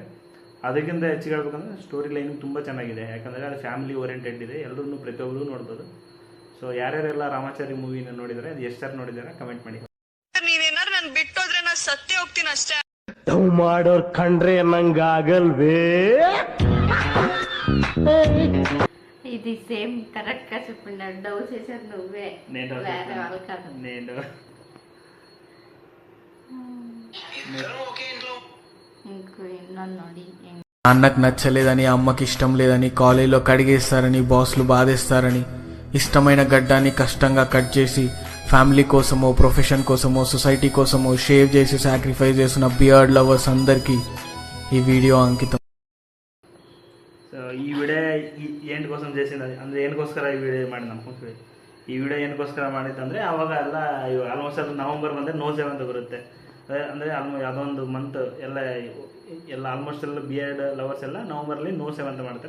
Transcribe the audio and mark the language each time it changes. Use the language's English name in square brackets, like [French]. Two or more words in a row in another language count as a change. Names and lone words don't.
[Kannada] ಅದಕ್ಕಿಂತ ಹೆಚ್ಚಿಗೆ ಹೇಳ್ಬೇಕಂದ್ರೆ [English] story lining [Kannada] ತುಂಬ ಚೆನ್ನಾಗಿದೆ. ಯಾಕಂದರೆ ಅದು [English] family oriented [Kannada] ಇದೆ, ಎಲ್ಲರೂ ಪ್ರತಿಯೊಬ್ಬರು ನೋಡ್ಬೋದು. ಸೊ ಯಾರ್ಯಾರೆಲ್ಲ ರಾಮಾಚಾರಿ ಮೂವಿನ ನೋಡಿದರೆ, ಅದು ಎಷ್ಟು ನೋಡಿದ್ದಾರೆ ಕಮೆಂಟ್ ಮಾಡಿ. ನೀವೇನಾರು ನನ್ ಬಿಟ್ಟೋದ್ರೆ ನಾ ಸತ್ತೇ ಹೋಗ್ತೀನಿ ಅಷ್ಟೇ. ಡವ್ ಮಾಡೋರ್ ಕಂಡ್ರೆ ನಂಗಾಗಲ್ವೇ? [Telugu] ఇది [English] same correct [Telugu] గా చెప్పిన డౌ చేశారు నువ్వే వేరే వాళ్ళు కాదు. నేను [Kannada] ఇంకో ಇನ್ನೊಂದು ನೋಡಿ. [Telugu] అన్నకు నచ్చలేదని అమ్మకి ఇష్టం లేదని కాలేజీలో కడిగేస్తారని బాస్లు బాధేస్తారని ఇష్టమైన గడ్డాన్ని కష్టంగా కట్ చేసి ఫ్యామిలీ కోసమో ప్రొఫెషన్ కోసమో సొసైటీ కోసమో షేవ్ చేసి సాక్రిఫైస్ చేసిన [English] beard lovers [Telugu] అందరికీ ఈ వీడియో అంకితం. [Kannada] ಸೊ ಈ ವಿಡಿಯೋ ಏನಕ್ಕೋಸ್ಕರ చేసింది ಅಂದರೆ ಏನಕ್ಕೋಸ್ಕರ ಈ ವಿಡಿಯೋ ಮಾಡಿದ್ದು ಅನ್ಕೊಂಡ್ವಿ. ಈ ವಿಡಿಯೋ ಏನಕ್ಕೋಸ್ಕರ ಮಾಡಿತ್ತಂದರೆ ಅವಾಗ ಎಲ್ಲ ಆಲ್ಮೋಸ್ಟ್ ಅದು ನವಂಬರ್ ಬಂದರೆ ನೋಸೇವ್ ಅಂತ ಬರುತ್ತೆ. ಅಂದರೆ ಯಾವುದೋ ಒಂದು ಮಂತ್ ಎಲ್ಲ ಆಲ್ಮೋಸ್ಟ್ ಎಲ್ಲ [English] beard lovers [Kannada] ಎಲ್ಲ ನವಂಬರಲ್ಲಿ ನೋಸೇವ್ ಅಂತ ಮಾಡ್ತಾರೆ.